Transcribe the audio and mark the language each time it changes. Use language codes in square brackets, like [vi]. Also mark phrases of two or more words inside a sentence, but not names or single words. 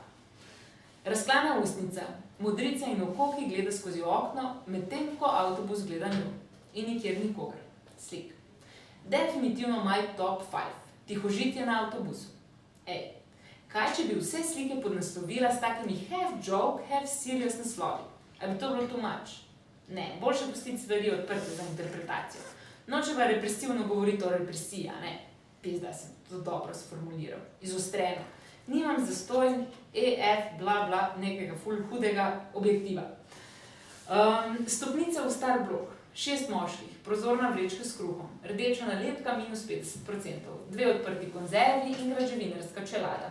[sl] Razklana ustnica, modrica in oko, ki gleda skozi okno, medtem ko avtobus gleda njo. In nikjer nikogar. Slik. Definitivno [en] my top 5. [sl] Tihožitje na avtobusu. Ej, kaj če bi vse slike podnaslovila s takimi [en] half joke, half serious [sl] naslovi? A bi to bilo [en] too much? [sl] Ne, boljše pustiti stvari odprte za interpretacijo. Nočeva represivno govoriti o represiji, ne? Pizda, sem to dobro sformuliral, izostreno. Nimam zastojn, EF, bla, bla, nekega ful hudega objektiva. Stopnice v star blok, 6 moških, prozorna vrečka s kruhom, rdeča nalepka minus 50%, 2 odprti konzervi in građevinarska čelada.